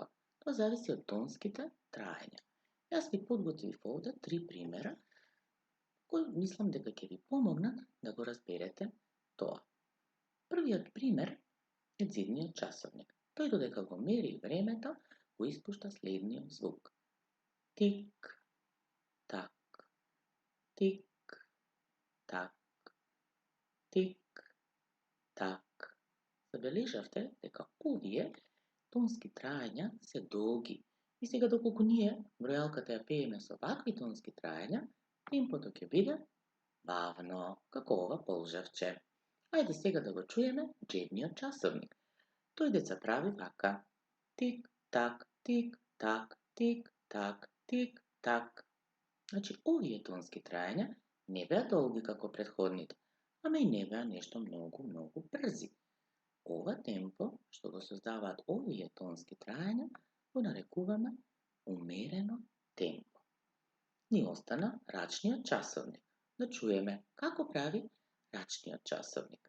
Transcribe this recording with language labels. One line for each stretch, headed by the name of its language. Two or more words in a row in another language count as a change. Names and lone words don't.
Macedonian: Тоа зависи од тонските траења. Јас ви подготвив овде 3 примера, кои мислам дека ќе ви помогнат да го разберете тоа. Првиот пример е дзидниот часовник. Тој додека го мери времето, го испушта следниот звук. Тик, так, тик, так, тик, так. Забележавте дека овие тонски траења се долги. И сега доколку ние бројалката ја пееме со вакви тонски траења, темпото ќе биде бавно, како ова полжавче. Ајде сега да го чуеме джебниот часовник. Тој деца прави вака. Тик, так, тик, так, тик, так, тик, так. Значи, овие тонски траења не беа долги како претходните, ама и не беа нешто многу, многу брзи. Ова темпо, што го создаваат овие тонски траења, го нарекуваме умерено темпо. Ни остана рачниот часовник. Да чуеме како прави рачниот часовник.